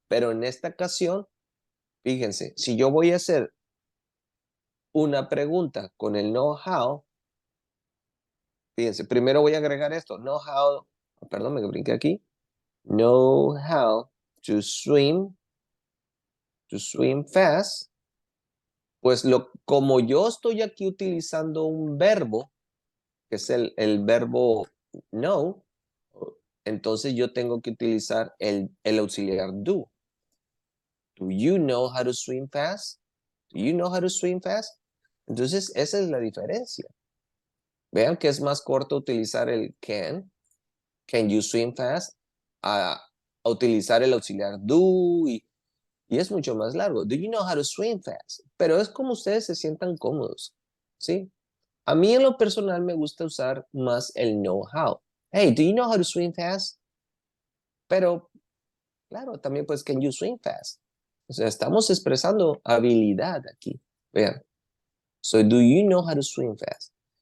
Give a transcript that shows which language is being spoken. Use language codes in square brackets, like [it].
[es] Pero en esta ocasión, fíjense, si yo voy a hacer una pregunta con el know-how, fíjense, primero voy a agregar esto, know-how, perdón, me brinqué aquí, know-how to swim fast, pues como yo estoy aquí utilizando un verbo, que es el verbo know, entonces yo tengo que utilizar el auxiliar do. [en] Do you know how to swim fast? Do you know how to swim fast? [es] Entonces, esa es la diferencia. Vean que es más corto utilizar el [en] can you swim fast, [es] a utilizar el auxiliar do y es mucho más largo. [en] Do you know how to swim fast? [es] Pero es como ustedes se sientan cómodos, ¿sí? A mí en lo personal me gusta usar más el know how. [en] Hey, do you know how to swim fast? [es] Pero, claro, también pues [en] can you swim fast? [es] O sea, estamos expresando habilidad aquí. Vean. [en] So, do you know how to swim fast?